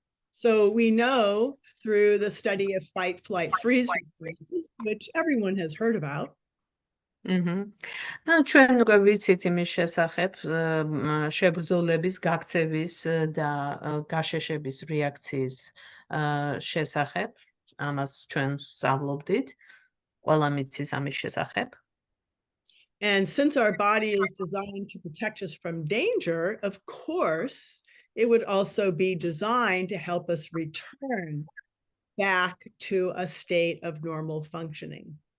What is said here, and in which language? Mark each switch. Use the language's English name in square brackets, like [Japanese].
[English] So we know through the study of fight, flight, freeze responses, which everyone has heard about. [Georgian] ჩვენ უკვე ვიცით იმის შესახებ, შებრძოლების, გაქცევის და გაშეშების რეაქციის შესახებ, ამას ჩვენ ვსწავლობდით, ყველა მიცის ამის შესახებ. [English] And since our body is designed to protect us from danger, of course, it would also be designed to help us return back to a state of normal functioning.